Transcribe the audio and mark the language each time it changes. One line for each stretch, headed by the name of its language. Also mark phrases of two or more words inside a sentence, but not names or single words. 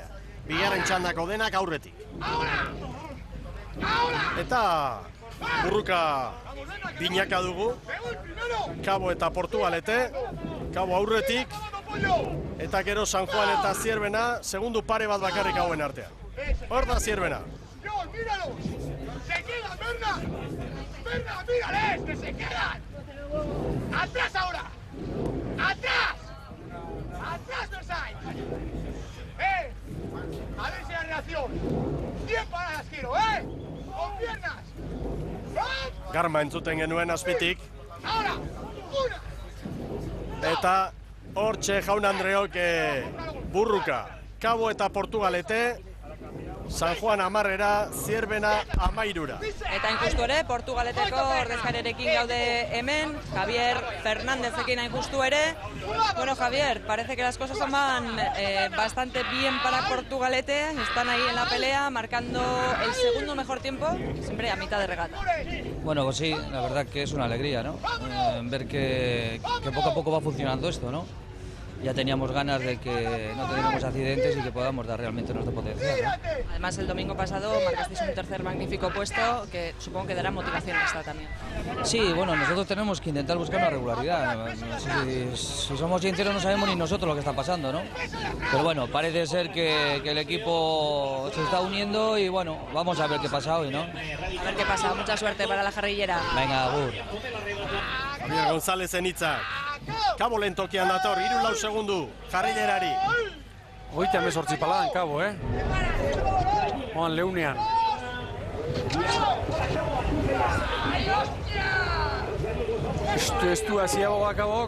Basque: Bigarren txandako denak aurretik. Eta burruka binaka dugu. Kabo eta Portugalete, Kabo aurretik. Eta gero San Juan eta Zierbena, segundu pare bat bakarrik hauen artean. Hor da Zierbena.
Spanish: ¡Se quedan, Berna! ¡Berna, mírales! ¡Que se quedan! ¡Atrás ahora! ¡Atrás! ¡Atrás, Versailles! A ver si hay reacción. 10 paradas giro, ¡Con piernas!
Basque: Garma entzuten genuen azpitik.
Spanish: ¡Ahora! ¡Una!
Basque: Eta hortxe jaun Andreok burruka. Kabo eta Portugalete, San Juan 10, Zierbena 13. Eta injustu ere, Portugaleteko ordezkariarekin gaude hemen, Javier Fernándezekin injustu ere.
Spanish: Bueno, Javier, parece que las cosas van bastante bien para Portugalete, están ahí en la pelea, marcando el segundo mejor tiempo, siempre a mitad de regata. Bueno, pues sí, la verdad que es una alegría, ¿no? Ver que poco a poco va funcionando esto, ¿no? Ya teníamos ganas de que no tuviéramos accidentes y que podamos dar realmente nuestro potencial, ¿no? Además, el domingo pasado marcasteis un tercer magnífico puesto que supongo que dará motivación extra también. Sí, bueno, nosotros tenemos que intentar buscar una regularidad. Si somos sinceros no sabemos ni nosotros lo que está pasando, ¿no? Pero bueno, parece ser que el equipo se está uniendo y bueno, vamos a ver qué pasa hoy, ¿no? A ver qué pasa, mucha suerte para la jarrillera. Venga, agur.
Basque: Javier González hitzak. Kabo lehen tokian dator, 3-4 segundu, jarrillerari. 38 paladan Kabo, Oan leunean. Estu Ziaboga Kabok.